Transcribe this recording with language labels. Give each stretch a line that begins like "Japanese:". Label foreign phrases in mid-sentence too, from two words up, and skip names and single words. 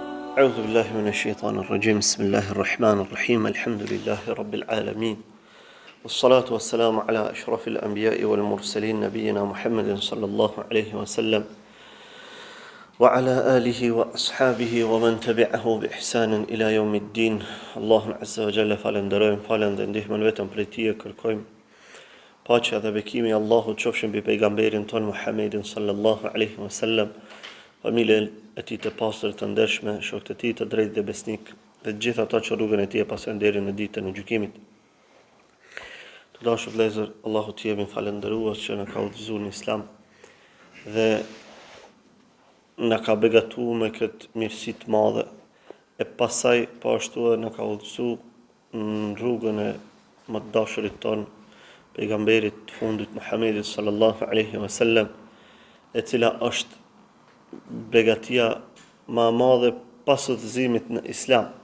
Arabic: أعوذ بالله من الشيطان الرجيم بسم الله الرحمن الرحيم الحمد لله رب العالمين والصلاة والسلام على أشرف الأنبياء والمرسلين نبينا محمد صلى الله عليه وسلم وعلى آله وأصحابه ومن تبعه بإحسان إلى يوم الدين. الله عز وجل
Albanian: falendrojmë من vetëm prej Tij kërkojmë paqja dhe bekimi I Allahut qofshin mbi pejgamberin ton Muhammedin
Arabic: صلى الله عليه وسلم,
Albanian: familjen e tij të pastër të ndershme, shokët e tij të drejtë dhe besnik, dhe të gjithë ata që rrugën e tij e pasojnë deri në ditën e gjykimit. Të dashur vëllezër, Allahu t'i jemi falendëruar që na ka udhëzuar në Islam dhe na ka begatuar me këtë mirësi të madhe, e pasaj po ashtu edhe na ka udhëzuar në rrugën e më të dashurit ton, pejgamberit të fundit Muhammedit
Arabic: صلى الله عليه وسلم,
Albanian: e cila është begatia më e madhe pas udhëzimit në Islam.